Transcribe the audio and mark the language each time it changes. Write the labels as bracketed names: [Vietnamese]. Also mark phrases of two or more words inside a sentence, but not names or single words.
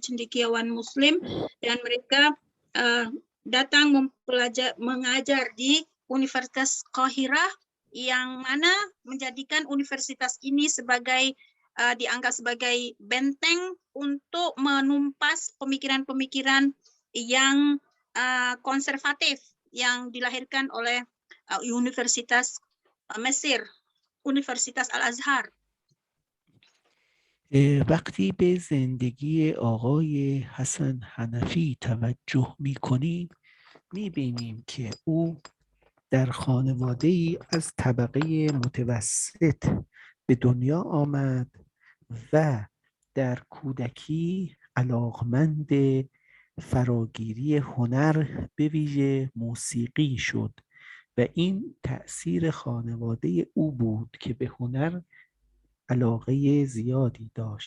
[Indonesian] cendekiawan Muslim, dan mereka datang mengajar di Universitas Qahira, yang mana menjadikan universitas ini dianggap sebagai benteng untuk menumpas pemikiran-pemikiran yang konservatif yang dilahirkan oleh Universitas Mesir, Universitas Al-Azhar. [Persian] وقتی به زندگی آقای حسن حنفی توجه می‌کنیم می‌بینیم که او در خانواده‌ای از طبقه متوسط به دنیا آمد و در کودکی علاقمند فراگیری هنر به ویژه موسیقی شد و این تأثیر خانواده او بود که به هنر علاقه زیادی داشت.